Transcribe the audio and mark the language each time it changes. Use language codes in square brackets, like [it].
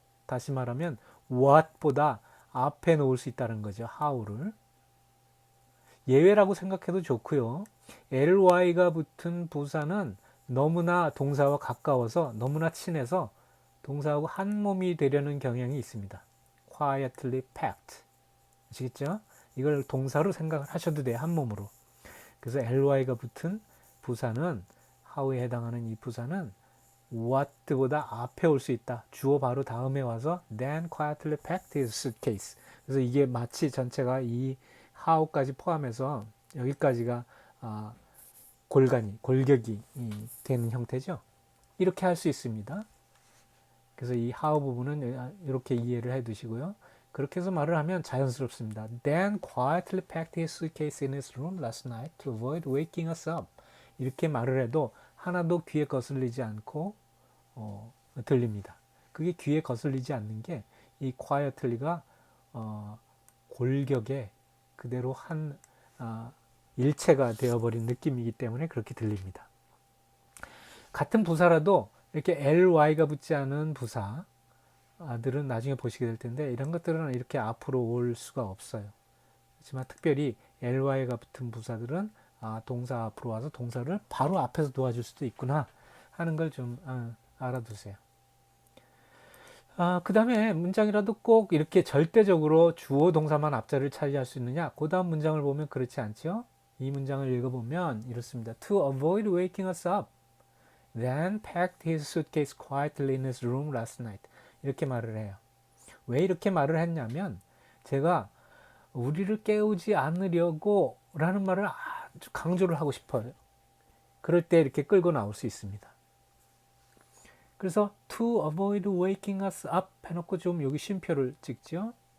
[ko] 다시 말하면 what보다 앞에 놓을 수 있다는 거죠. how를 예외라고 생각해도 좋고요. ly가 붙은 부사는 너무나 동사와 가까워서 너무나 친해서 동사하고 한 몸이 되려는 경향이 있습니다. [en] quietly packed [ko] 아시겠죠? 이걸 동사로 생각을 하셔도 돼요. 한 몸으로. 그래서 ly가 붙은 부사는 how에 해당하는 이 부사는 what보다 앞에 올 수 있다. 주어 바로 다음에 와서 [en] then quietly packed his suitcase. [ko] 그래서 이게 마치 전체가 이 how까지 포함해서 여기까지가 골격이 되는 형태죠. 이렇게 할 수 있습니다. 그래서 이 how 부분은 이렇게 이해를 해 두시고요. 그렇게 해서 말을 하면 자연스럽습니다. [en] Then quietly packed his suitcase in his room last night to avoid waking us up. [ko] 이렇게 말을 해도 하나도 귀에 거슬리지 않고 들립니다. 그게 귀에 거슬리지 않는 게 이 quietly가 골격에 그대로 한 일체가 되어버린 느낌이기 때문에 그렇게 들립니다. 같은 부사라도 이렇게 ly가 붙지 않은 부사들은 나중에 보시게 될 텐데 이런 것들은 이렇게 앞으로 올 수가 없어요. 하지만 특별히 ly가 붙은 부사들은 동사 앞으로 와서 동사를 바로 앞에서 도와줄 수도 있구나 하는 걸 좀 알아두세요. 그 다음에 문장이라도 꼭 이렇게 절대적으로 주어 동사만 앞자리를 차지할 수 있느냐? 그 다음 문장을 보면 그렇지 않죠? 이 문장을 읽어보면 이렇습니다. [en] To avoid waking us up, then packed his suitcase quietly in his room last night. [ko] 이렇게 말을 해요. 왜 이렇게 말을 했냐면 제가 우리를 깨우지 않으려고 라는 말을 아주 강조를 하고 싶어요. 그럴 때 이렇게 끌고 나올 수 있습니다. 그래서 [en] to avoid waking us up [ko] 해놓고 좀 여기 쉼표를 찍죠.